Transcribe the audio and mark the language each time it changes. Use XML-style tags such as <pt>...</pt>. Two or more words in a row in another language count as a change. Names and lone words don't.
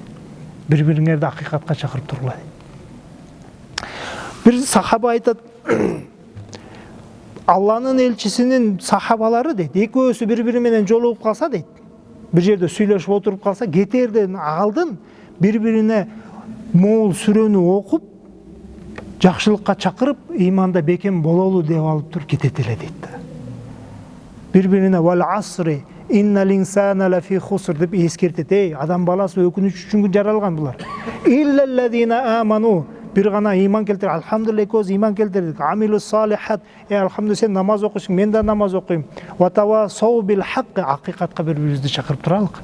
<ky>Бири-бириңерди акыйкатка чакырып тургула дейт. Бир сахаба айтат, Алланын элчисинин сахабалары дейт, экөөсү бири-бири менен жолугуп калса дейт, бир жерде сүйлөшүп отуруп калса, кетерден алдын бири-бирине моул сүрөнү окуп, жакшылыкка чакырып, иманда бекем бололу деп алып туруп кетет эле дейт да.</ky> <ar>Бири-бирине والعصر إن الإنسان لفي خسر</ar> <ky>деп эскертет. Адам баласы өкүнүч үчүн жаралган булар.</ky> <ar>إلا الذين آمنوا,</ar> <ky>бир гана иман келтир. Алхамдулилlah көз иман келтирдик.</ky> <ar>عملوا الصالحات,</ar> <ky>алхамдулилlah сен намаз окуйсуң, мен да намаз окуйм.</ky> <ar>وتواصوا بالحق,</ar> <ky>акыйкатка бири-бирибизди чакырып туралык.</ky>